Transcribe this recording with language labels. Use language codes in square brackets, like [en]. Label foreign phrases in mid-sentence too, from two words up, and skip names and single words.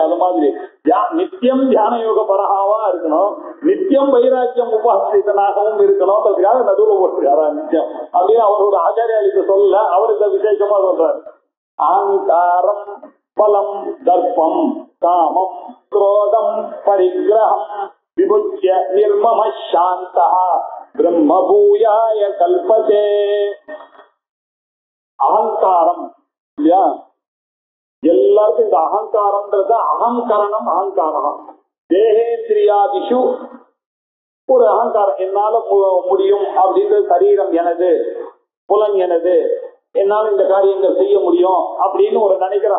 [ta] அது மாதிரி நித்தியம் தியான யோக பரகாவா இருக்கணும், நித்தியம் வைராக்கியம் உபாசிதனாகவும் இருக்கணும். அதுக்காக நடுவுல போட்டிருக்காரா நித்தியம் அப்படின்னு அவரோட ஆச்சாரியாளிக்கு சொல்ல அவர் இந்த விசேஷமா சொல்றாரு. [sa] अहंकारं बलं दर्पं कामं क्रोधम परिग्रहम विभुज्य निर्मम शांता ब्रह्म भूयाय कल्पते. [ta] அகங்காரம் இல்லையா, எல்லாருக்கும் இந்த அகங்காரம்ன்றது அகங்கரணம். அகங்காரம் தேகேந்திரியாதிஷு ஒரு அகங்காரம், என்னால முடியும் அப்படின்றது, சரீரம் எனது, புலன் எனது, என்னால இந்த காரியங்கள் செய்ய முடியும் அப்படின்னு ஒரு நினைக்கிறோம்.